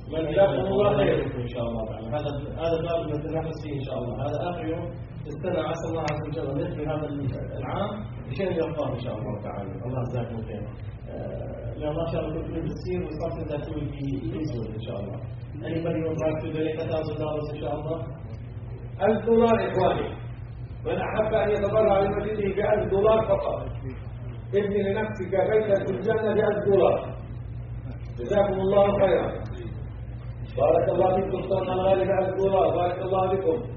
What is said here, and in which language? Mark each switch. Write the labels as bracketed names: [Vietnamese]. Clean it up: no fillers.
[Arabic] جزاكم الله خير إن شاء الله. هذا باب نتنافس فيه إن شاء الله. هذا آخر يوم استنى عسى الله عز وجل أن يكفي هذا العام بشيء يرضاه إن شاء الله تعالى. الله يجزاك خير. لأن ما شاء الله كنت بسير وصفت ذات ويكي إيزول إن شاء الله. [English] anybody would like to donate $1,000 [Arabic] إن شاء الله؟ $1,000 إخواني، من أحب أن يتبرع لمسجده ب$1,000 فقط. ابني لنفسك بيتا في الجنة ب$1,000. جزاكم الله خيرا، بارك الله فيكم. صلى الله عليه ب$1,000، بارك الله فيكم.